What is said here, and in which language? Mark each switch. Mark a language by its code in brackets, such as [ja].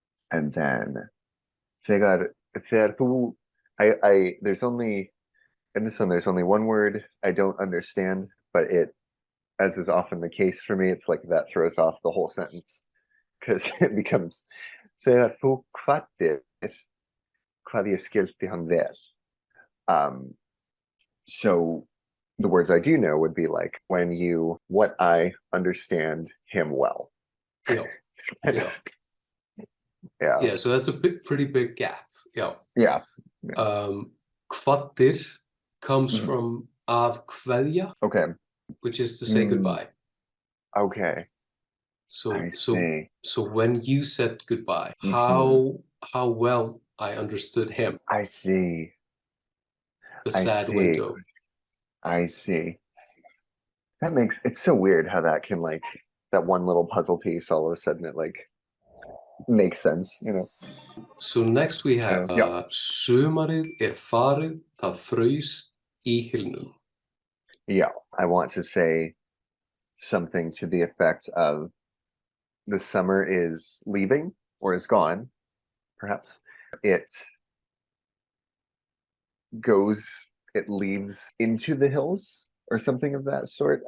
[en] And then [is] þegar þú [en] I there's only in this one there's only one word I don't understand, but it, as is often the case for me, it's like that throws off the whole sentence because it becomes [is] þegar þú kvaddir hvað ég skildi hann vel. [en] So the words I do know would be like what I understand him well. Yeah. Yeah. Yeah, so that's a pretty big gap. Yeah. Yeah. Kvaddir comes from að kveðja. Okay. Which is to say goodbye. Okay. So when you said goodbye, how well I understood him. I see. The sad window. I see. That makes it's so weird how that can like that one little puzzle piece all of a sudden it like makes sense, you know. So next we have [is] Sumarið farið, það fraus í hylnum. [en] Yeah, I want to say something to the effect of the summer is leaving or is gone, perhaps. It leaves into the hills or something of that sort.